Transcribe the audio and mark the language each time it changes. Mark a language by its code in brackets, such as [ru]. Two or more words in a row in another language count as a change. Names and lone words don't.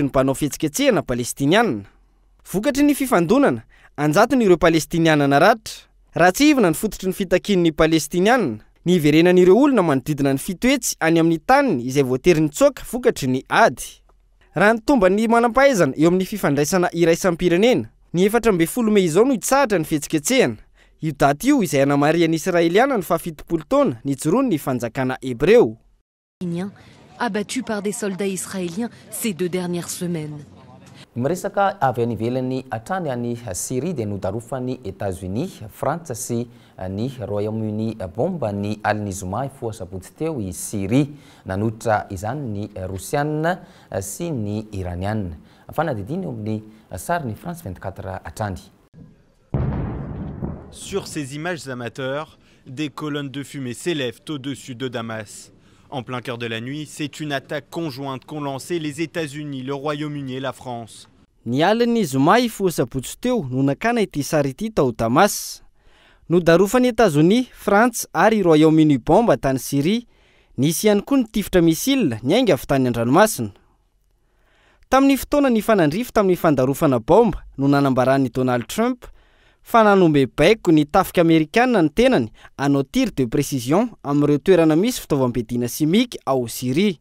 [mg] ny mpanao fihetsiketsehana palestiniana vokatry ny fifandonana anjatony ireo palestiniana naratra raha tsy ivona ny fototry ny fitakin'ny palestiniana ny iverenan'ireo olona manodidina ny fitoetsy any amin'ny taniny izay voatery ny tsoka vokatry ny ady raha ny tomba ny manam-pahaizana eo amin'ny fifandraisana iraisampirenena ny 14 Mey izao no hitsahatra ny fihetsiketsehana io daty io izay anamarian'ny israeliana ny 70 taona nijoroany ny fanjakana hebreo [fr] abattus par des soldats israéliens ces 2 dernières semaines. [mg] Miresaka avy any ivelany hatrany any Syrie dia nodarofany États-Unis, Frantsa sy ny Royaume-Uni bomba ny alin'ny zoma ifoa sabotsy teo i Syrie, nanotra izany ny Rosiana sy ny Iraniana. Fanadidiny eo amin'ny sary ny France 24 hatrany. [fr] Sur ces images amateurs, des colonnes de fumée s'élèvent au-dessus de Damas. En plein cœur de la nuit, c'est une attaque conjointe qu'ont lancé les États-Unis, le Royaume-Uni et la France. [mg] Ny alin'ny zoma ifoa sabotsy teo no nakana ity sary ity tao Damas. Nodarofan'ny États-Unis, France ary Royaume-Uni bomba tany Syrie, nisy ihany koa ny tifitra misile niainga avy tany an-dranomasina. Tamin'ny fotoana ny fanandrify tamin'ny fandarofana bomba no nanambaran'ny Donald Trump fa nanombe baiko ny tafika Amerikana ny tenany hanao [fr] tir de précision [mg] amin'ireo toerana misy fitaovam-piadiana simika ao Syrie.